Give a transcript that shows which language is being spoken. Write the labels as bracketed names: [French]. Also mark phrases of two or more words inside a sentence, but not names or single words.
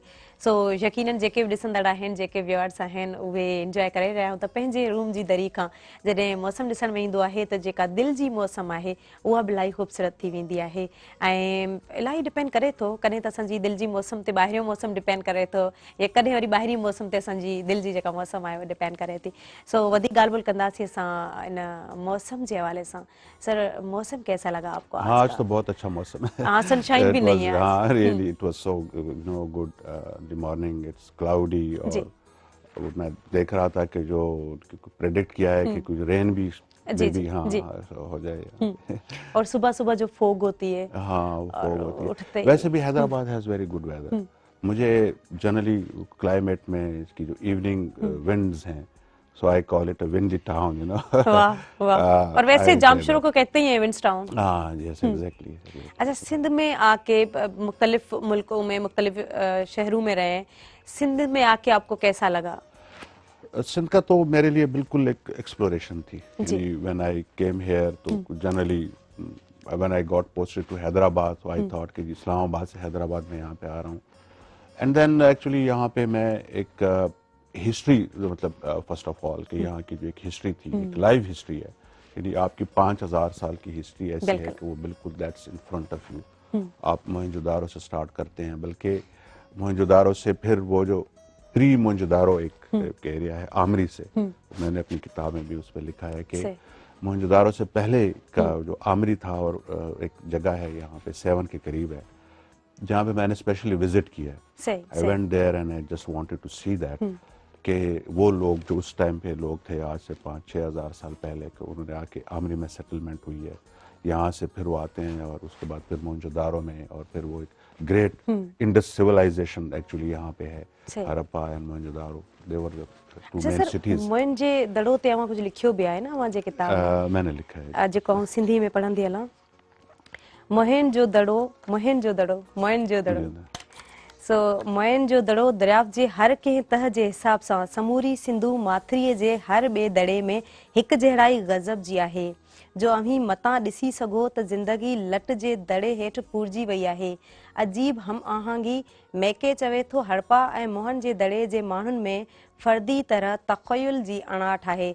[Sindhi] सो यकीनन जेके बि ॾिसंदड़ आहिनि, जेके व्यूअर्स आहिनि उहे इंजॉय करे रहिया आहियूं त पंहिंजे रूम जी दरी खां जॾहिं मौसम ॾिसण में ईंदो आहे त जेका दिलि जी मौसम आहे उहा बि इलाही ख़ूबसूरत थी वेंदी आहे. ऐं इलाही डिपेंड करे थो, कॾहिं त असांजी दिलि जी मौसम ते ॿाहिरियों मौसम डिपेंड करे थो या कॾहिं वरी ॿाहिरी मौसम ते असांजी दिलि जी जेका मौसम आहे उहा डिपेंड करे थी. सो वधीक ॻाल्हि ॿोल कंदासीं असां इन मौसम [Hindi] के हवाले से. सर मौसम कैसा लगा आपको आज? आज तो बहुत अच्छा मौसम है. हाँ, सनशाइन भी नहीं है. हाँ, [English] really it was so good. the morning it's cloudy [Hindi] और मैं देख रहा था कि जो प्रेडिक्ट किया है कि कुछ रेन भी हाँ हो जाए. और सुबह सुबह जो फोग होती है. हाँ, वो फोग होती है. वैसे भी हैदराबाद [English] has very good weather. [Hindi] मुझे जनरली क्लाइमेट में इसकी जो [English] evening winds [Hindi] हैं, [English] so I call it a windy town, you know. [Hindi] वाह वाह. और वैसे जामशोरो को कहते ही हैं [English] winds town. हाँ, yes, exactly. [Hindi] अच्छा, सिंध में आके मुख्तलिफ मुल्कों में मुख्तलिफ शहरों में रहे, सिंध में आके आपको कैसा लगा? सिंध का तो मेरे लिए बिल्कुल एक एक्सप्लोरेशन थी. [English] When I came here, [Hindi] तो जनरली [English] when I got posted to [Hindi] हैदराबाद, [English] so I thought [Hindi] कि इस्लामाबाद से हैदराबाद में यहाँ पे आ रहा हूँ. [English] And then actually [Hindi] यहाँ पे मैं एक हिस्ट्री, मतलब [English] first of all [Hindi] कि यहाँ की जो एक हिस्ट्री थी, एक [English] live history [Hindi] है, यानी आपकी 5000 साल की हिस्ट्री ऐसी है कि वो बिल्कुल [English] that's in front of you. [Hindi] आप मोहनजोदारो से स्टार्ट करते हैं, बल्कि मोहनजोदारो से फिर वो जो प्री मोहनजोदारो एक एरिया है आमरी से, मैंने अपनी किताब में भी उस पर लिखा है कि मोहनजोदारो से पहले का जो आमरी था और एक जगह है यहाँ पे 7 के करीब है जहाँ पे मैंने स्पेशली विजिट किया है. [English] I went there and I just wanted to see that [Hindi] कि वो लोग जो उस टाइम पे लोग थे आज से 5-6 हज़ार साल पहले के, उन्होंने आके आमरी में सेटलमेंट हुई है. यहाँ से फिर वो आते हैं और उसके बाद फिर मोहनजोदारो में और फिर वो एक [English] great Indus civilization actually [Hindi] यहाँ पे है. [English] Harappa and Mohenjodaro, they were the two main cities. [Sindhi] मोहनजोदड़ो ते अवां कुछ लिखियो भी आहे ना अवां जे किताब में? [Hindi] मैंने लिखा है [Sindhi] जेको आउं सिंधी में पढ़ंदी हलां. मोहनजोदड़ो मोहनजोदड़ो मोहनजोदड़ो. सो मोहनजोदड़ो दरियाफ़्त जे हर कंहिं तह जे हिसाब सां समूरी सिंधु माथिरीअ जे हर ॿिए दड़े में हिकु जहिड़ाई गज़ब जी आहे जो अव्हीं मतां ॾिसी सघो त ज़िंदगी लट जे दड़े हेठि पूरजी वई आहे. अजीब हम आहंगी मैके चवे थो हड़प्पा ऐं मोहन जे दड़े जे माण्हुनि में फर्दी तरह तख़युल जी अणाट आहे.